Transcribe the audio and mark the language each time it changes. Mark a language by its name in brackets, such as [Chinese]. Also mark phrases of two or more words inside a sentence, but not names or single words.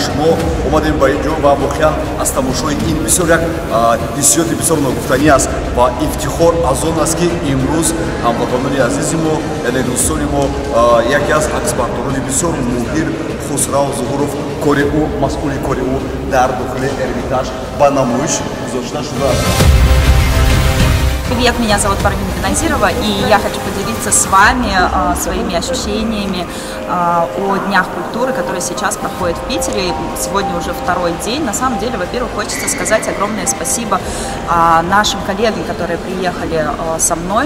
[Tajik] Мо омадем ба ин ҷо ва воқеан аз тамошои ин бисёр як ҳиссиёти бисёр ногуфтанӣ аст ва ифтихор аз он аст ки имрӯз ҳамватонони азизи мо, яъне дӯстони мо, яке аз аксбардорони бисёр муҳир Хусрав Зуҳуров кори ӯ, масъули кори ӯ дар дохили Эрмитаж ба намоиш гузошта шудааст. [Russian] Привет, меня зовут Парвина Назирова, и я хочу поделиться с вами своими ощущениями о Днях культуры, которые сейчас проходят в Питере. Сегодня уже второй день. На самом деле, во-первых, хочется сказать огромное спасибо нашим коллегам, которые приехали со мной.